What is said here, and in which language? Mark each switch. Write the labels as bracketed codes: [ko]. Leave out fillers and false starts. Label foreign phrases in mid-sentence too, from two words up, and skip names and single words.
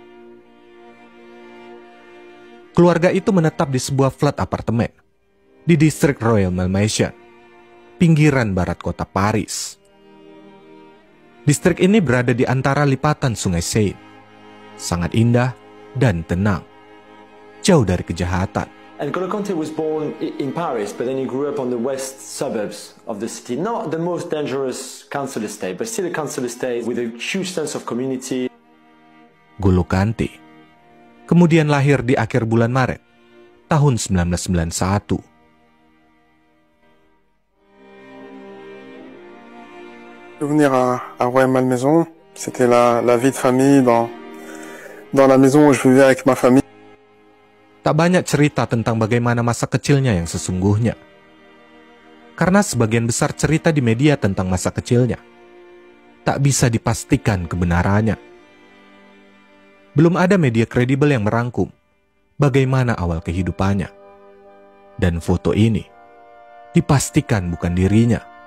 [id] Keluarga itu menetap di sebuah flat apartemen di distrik Royal Malmaison, pinggiran barat kota Paris. Distrik ini berada di antara lipatan Sungai Seine, sangat indah dan tenang, jauh dari kejahatan. [en] N'Golo Kante was born in Paris, but then he grew up on the west suburbs of the city. Not the most dangerous council estate, but still a council estate with a huge sense of community. [id] N'Golo Kante kemudian lahir di akhir bulan Maret tahun 1991. [fr] Venir à Royal Malmaison, c'était la vie de famille dans la maison où je vivais avec ma famille. [id] Tak banyak cerita tentang bagaimana masa kecilnya yang sesungguhnya, karena sebagian besar cerita di media tentang masa kecilnya tak bisa dipastikan kebenarannya. Belum ada media kredibel yang merangkum bagaimana awal kehidupannya, dan foto ini dipastikan bukan dirinya.